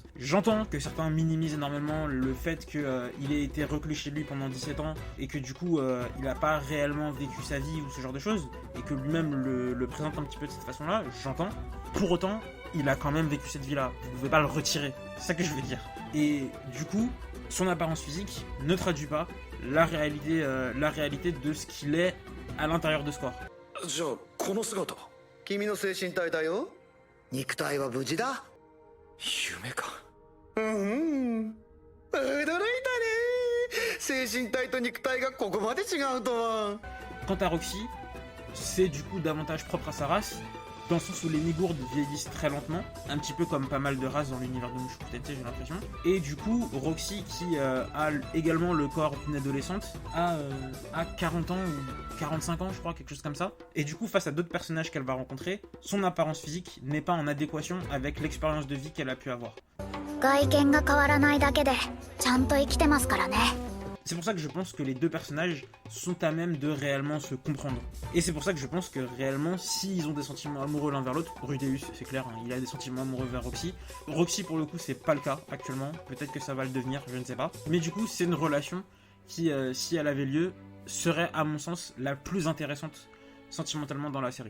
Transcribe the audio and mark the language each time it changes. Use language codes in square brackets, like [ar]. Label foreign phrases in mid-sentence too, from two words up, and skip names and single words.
[fr] J'entends que certains minimisent énormément le fait qu'il ait été reclus chez lui pendant 17 ans et que du coup il n'a pas réellement vécu sa vie ou ce genre de choses, et que lui-même le présente un petit peu de cette façon-là, j'entends. Pour autant, il a quand même vécu cette vie-là, vous pouvez pas le retirer, c'est ça que je veux dire. Et du coup, son apparence physique ne traduit pas la réalité de ce qu'il est à l'intérieur de ce corps. [ja] 君の精神体だよ。 肉体は無事だ。夢か。驚いたね。精神体と肉体がここまで違うとは。 [fr] Quant à Roxy, c'est du coup davantage propre à sa race, dans le sens où les Migourdes vieillissent très lentement, un petit peu comme pas mal de races dans l'univers de Mushoku Tensei, j'ai l'impression. Et du coup, Roxy, qui a également le corps d'une adolescente, a 40 ans ou 45 ans, je crois, quelque chose comme ça. Et du coup, face à d'autres personnages qu'elle va rencontrer, son apparence physique n'est pas en adéquation avec l'expérience de vie qu'elle a pu avoir. [ja] 外見が変わらないだけでちゃんと生きてますからね。 [fr] C'est pour ça que je pense que les deux personnages sont à même de réellement se comprendre. Et c'est pour ça que je pense que réellement, s'ils ont des sentiments amoureux l'un vers l'autre, Rudeus, c'est clair, hein, il a des sentiments amoureux vers Roxy. Roxy, pour le coup, c'est pas le cas actuellement. Peut-être que ça va le devenir, je ne sais pas. Mais du coup, c'est une relation qui, si elle avait lieu, serait, à mon sens, la plus intéressante sentimentalement dans la série.